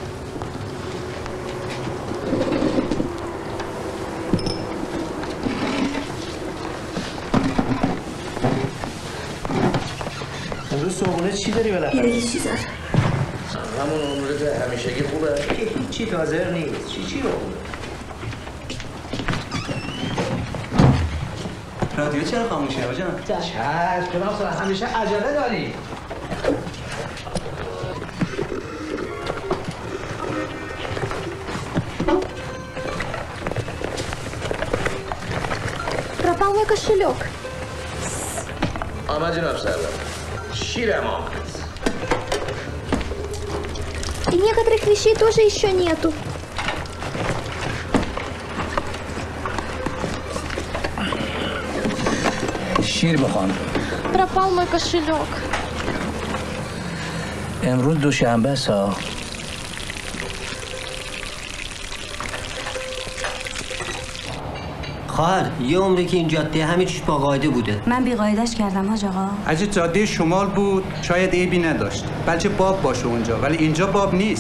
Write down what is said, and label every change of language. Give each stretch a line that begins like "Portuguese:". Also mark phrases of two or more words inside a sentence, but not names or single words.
Persian: امروز صبحونه چی داری بالاخره؟ یه دیگه چیز دار. همون امروز همیشگی خوبه؟ هیچی تازه نیست. چی رو خوبه؟ رادیو چرا خاموشه آجان؟ چشم جناب سر همیشه عجله داری.
Russian: Пропал мой кошелек.
Persian: آمد جناب سروان. شیرم آمد.
Russian: И некоторых вещей тоже еще нету.
Persian: شیر بخوان.
Russian: Пропал мой кошелек.
Persian: امروز دوشنبه است. خواهر یه عمره که این جاده همه چیش با قاعده بوده. من بی قاعدش کردم حاج آقا. اگه جاده شمال بود شاید عیبی نداشت. بلکه باب باشه اونجا ولی اینجا باب نیست.